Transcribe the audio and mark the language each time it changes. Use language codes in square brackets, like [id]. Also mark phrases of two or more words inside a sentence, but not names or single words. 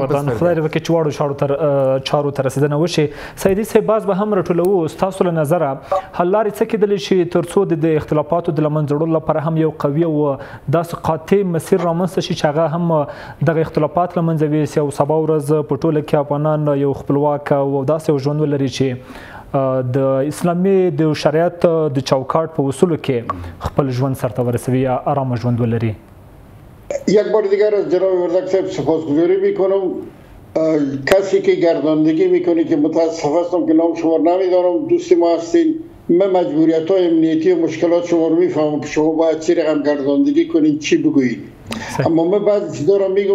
[ps] په خدای وکړي چې واړو چارو تر رسیدنه وشي سیدی صاحب باز به هم رټولو تاسو له نظره حل لارې څه کېدلی شي ترڅو د اختلافاتو د لمنځه وړلو لپاره هم یو قوي او داسې قاطع مسیر رامنځته شي چې هغه هم دغه اختلافات له منځه ویوسي او سبا ورځ په ټوله کې افغانان یو خپلواک او داسې ژوند ولري چې د اسلامي د شریعت د چوکاټ په اصولو کې خپل ژوند سرته ورسوي یا آرام ژوند ولري [fa] یک بار دیگر از جناب وردک صاحب سپاسگزاری میکنم کسی که گرداندگی میکنه که متاسف هستم که نام شما نمیدارم دوست ما هستین من مجبوریت های امنیتی و مشکلات شما رو میفهمم که شما باید چی رقم گرداندگی کنین چی بگویید اما من بعضی چیزا رو میگم